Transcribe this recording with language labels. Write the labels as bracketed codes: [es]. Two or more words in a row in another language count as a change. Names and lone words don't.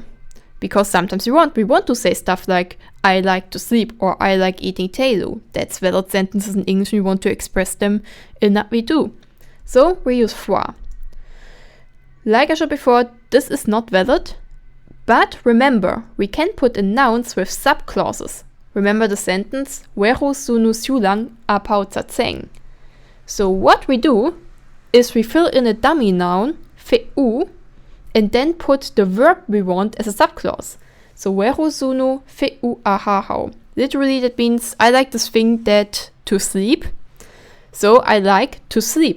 [en] Because sometimes we want to say stuff like I like to sleep or I like eating teilu. That's valid sentences in English and we want to express them in that we do. So we use foi. Like I showed before, this is not valid. But remember, we can put in nouns with subclauses. Remember the sentence [art] Weru sunu siulang apau tsatseng. [en] So what we do is we fill in a dummy noun, feu, and then put the verb we want as a subclause. [art] So, weru sunu feu ahahau. [en] Literally, that means I like this thing that to sleep. So, I like to sleep.